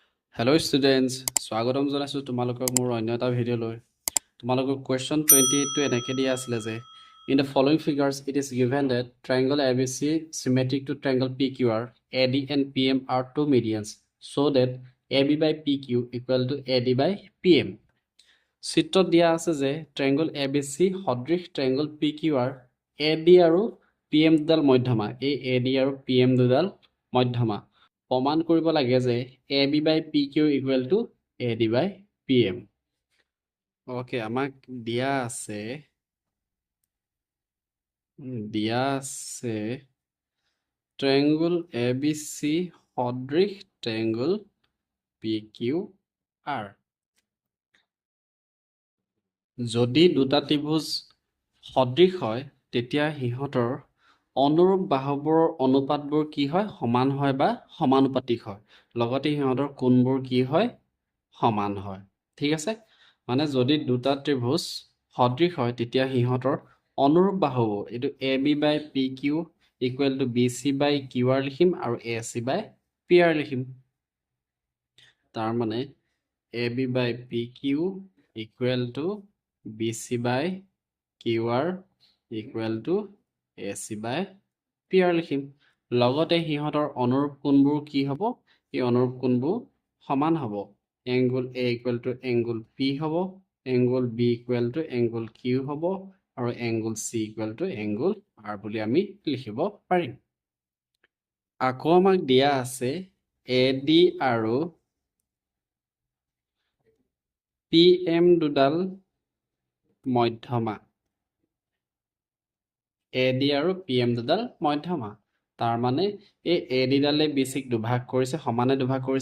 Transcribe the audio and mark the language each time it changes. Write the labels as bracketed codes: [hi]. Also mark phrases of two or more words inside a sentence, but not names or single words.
[en] Hello students, [as] স্বাগতম জনাইছো তোমালোকক মোৰ অন্য এটা ভিডিঅ' লৈ তোমালোকক question 28 টো এনেকৈ দিয়া আছিল যে [en] in the following figures it is given that triangle ABC symmetric to triangle PQR AD and PM are two medians so that AB by PQ equal to AD by PM [as] চিত্ৰত দিয়া আছে যে triangle ABC সদৃশ triangle PQR AD আৰু PM দুডাল মধ্যমা এই AD আৰু PM দুডাল মধ্যমা প্ৰমাণ কৰিব লাগে যে [en] AB by PQ equal to AD by PM [as] ওকে আমাক দিয়া আছে triangle ABC সদৃশ triangle PQR যদি দুটা ত্ৰিভুজ সদৃশ হয় তেতিয়া হিহঁতৰ অনুৰূপ বাহুবোৰৰ অনুপাতবোৰ কি হয় সমান হয় বা সমানুপাতিক হয় লগতে হিহঁতৰ কোণবোৰ কি হয় সমান হয় ঠিক আছে মানে যদি দুটা ত্ৰিভুজ সদৃশ হয় তেতিয়া হিহঁতৰ অনুৰূপ বাহুবোৰ এটো [en] AB by PQ equal to BC by QR [as] লিখিম আৰু [en] AC by PR [as] লিখিম তাৰ মানে [en] AB by PQ equal to BC by QR equal to AC by PR [as] লিখিম লগতে হিহঁতৰ অনুৰূপ কোণবোৰ কি হ'ব এই অনুৰূপ কোণবোৰ সমান হ'ব [en] angle A equal to angle P [as] হ'ব [en] angle B equal to angle Q [as] হ'ব আৰু [en] angle C equal to angle R [as] বুলি আমি লিখিব পাৰিম আকৌ আমাক দিয়া আছে AD আৰু PM দুডাল মধ্যমা AD আৰু PM দুডাল মধ্যমা তাৰ মানে এই AD ডালে BC ক দুভাগ কৰিছে সমানে দুভাগ কৰিছে